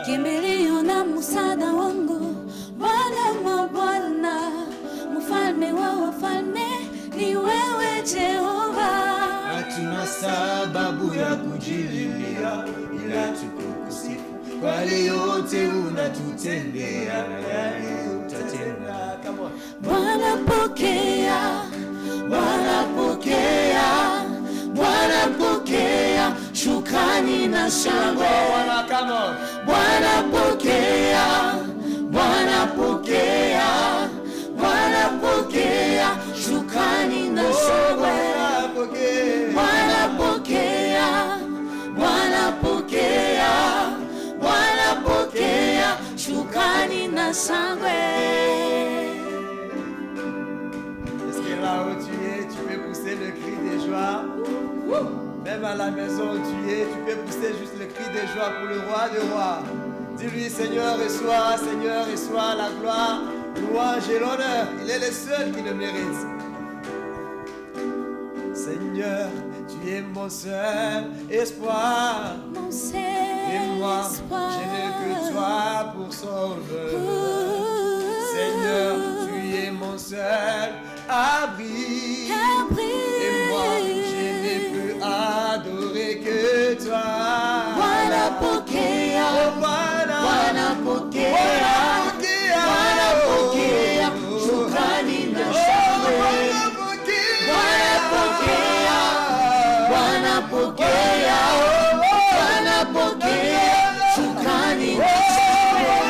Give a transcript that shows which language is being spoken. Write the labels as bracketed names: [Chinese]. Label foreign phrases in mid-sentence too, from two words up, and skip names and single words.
[Swahili] Kimbilio na msaada wangu Bwana mabwana, mfalme wa wafalme ni wewe Jehova. Hatuna sababu ya kujililia, ila tukukusifu kwa yale yote unatutendea na yale utatenda. [English] Come on. [Swahili] Bwana pokea, Bwana pokea, Bwana pokea shukrani na shangwe. [English] Come on. [Swahili] Bwana pokea, Bwana pokea, Bwana pokea shukrani na shangwe. Bwana pokea, Bwana pokea, Bwana pokea shukrani na shangwe. [French] Est-ce que là où tu es, tu peux pousser le cri de joie? Même à la maison où tu es, tu peux pousser juste le cri de joie pour le roi des rois. Dis-lui, Seigneur, reçois la gloire, louange et l'honneur. Il est le seul qui le mérite. Seigneur, tu es mon seul espoir. Mon seul et moi, espoir. je n'ai que toi pour sauver. Seigneur, tu es mon seul abri. Et moi, je n'ai plus adorer que toi. [Swahili] Bwana pokea, Oh, Bwana pokea, Bwana pokea shukrani na shangwe. Bwana pokea, Bwana pokea, Bwana pokea shukrani na shangwe.